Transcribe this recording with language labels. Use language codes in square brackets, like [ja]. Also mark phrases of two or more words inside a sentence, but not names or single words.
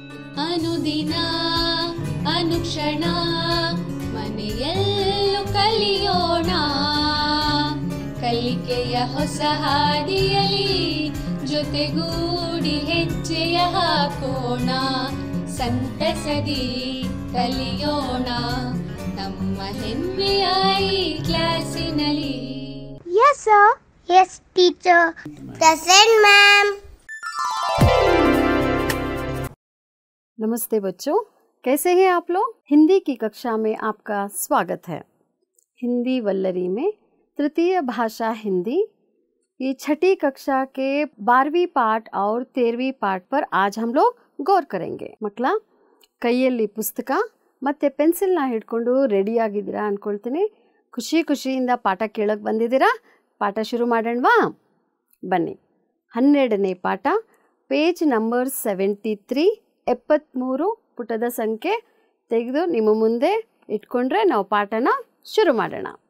[kn] ಅನುದಿನ ಅನುಕ್ಷಣ ಮನೆಯಲ್ಲೂ ಕಲಿಯೋಣ, ಕಲಿಕೆಯ ಹೊಸ ಹಾದಿಯಲಿ ಜೊತೆಗೂಡಿ ಹೆಜ್ಜೆಯ ಹಾಕೋಣ, ಸಂತಸದಿ ಕಲಿಯೋಣ ನಮ್ಮ ಹೆಮ್ಮೆಯ ಈ ಕ್ಲಾಸಿನಲ್ಲಿ. [en] Yes sir. Yes teacher. Present ma'am. [hi] नमस्ते बच्चों, कैसे हैं आप लोग? हिंदी की कक्षा में आपका स्वागत है। हिंदी वल्लरी में तृतीय भाषा हिंदी ये छठी कक्षा के 12वीं पाठ और 13वीं पाठ पर आज हम लोग गौर करेंगे। [kn] मಕ್ಕಳ ಕೈಯಲ್ಲಿ ಪುಸ್ತಕ ಮತ್ತು ಪೆನ್ಸಿಲ್ನ ಹಿಡ್ಕೊಂಡು ರೆಡಿ ಆಗಿದ್ದೀರಾ ಅಂದ್ಕೊಳ್ತೀನಿ. ಖುಷಿಯಿಂದ ಪಾಠ ಕೇಳೋಕ್ಕೆ ಬಂದಿದ್ದೀರಾ? ಪಾಠ ಶುರು ಮಾಡೋಣವಾ? ಬನ್ನಿ. 12ನೇ ಪಾಠ, [en] page number [kn] 73, 73 ಪುಟದ ಸಂಖ್ಯೆ ತೆಗೆದು ನಿಮ್ಮ ಮುಂದೆ ಇಟ್ಕೊಂಡ್ರೆ ನಾವು ಪಾಠನ ಶುರು ಮಾಡೋಣ.